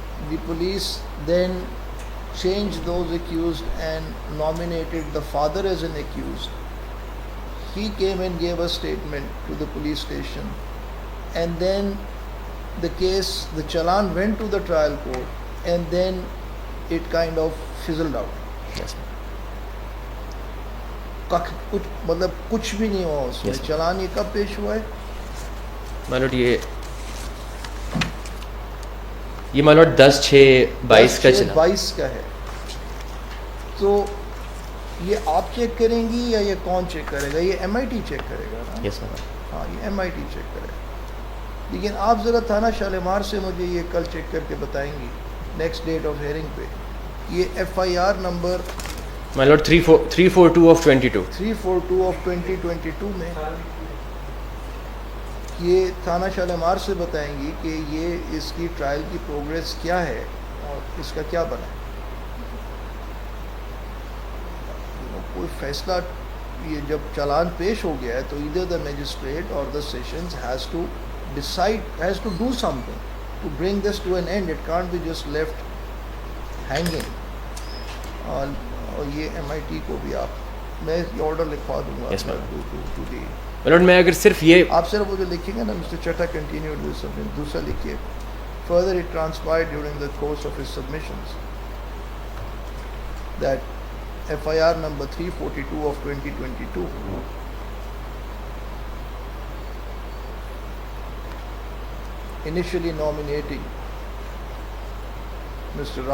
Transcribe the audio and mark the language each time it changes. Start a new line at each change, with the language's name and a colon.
English: The police then changed those accused and nominated the father as an accused. He came and gave a statement to the police station, and then the case, the challan went to the trial court, and then it kind of fizzled out. Yes.
Urdu: کچھ مطلب کچھ بھی نہیں ہوا اس میں. چلان یہ کب پیش ہوا ہے my lord؟ یہ my lord 10/6/22 کا چلا 22 کا ہے. تو یہ آپ چیک کریں گی یا یہ کون چیک کرے گا؟ یہ MIT چیک کرے گا نا.
English: yes sir.
Urdu: ہاں یہ MIT چیک کرے گا. لیکن آپ ذرا تھانہ شالیمار سے مجھے یہ کل چیک کر کے بتائیں گی نیکسٹ ڈیٹ آف ہیئرنگ پہ. یہ FIR number
English: my lord 342 of 22.
Urdu: 342 of 2022 میں یہ تھانہ شالیمار سے بتائیں گی کہ یہ اس کی ٹرائل کی پروگریس کیا ہے اور اس کا کیا بنا. کوئی فیصلہ یہ جب چالان پیش ہو گیا ہے تو
English: either the magistrate or the sessions has to do something to bring this to an end. It can't be just left hanging.
Urdu: اور یہ MIT کو بھی میں یہ آرڈر لکھوا دوں گا.
English: Yes, ma'am. to the
Urdu: my lord میں اگر صرف یہ آپ صرف وہ جو لکھیں گے نا مسٹر چٹھا کنٹینیوڈ ود سبمٹ, دوسرا لکھیے
English: further it transpired during the course of his submissions that FIR number 342 of 2022 initially nominating Mr.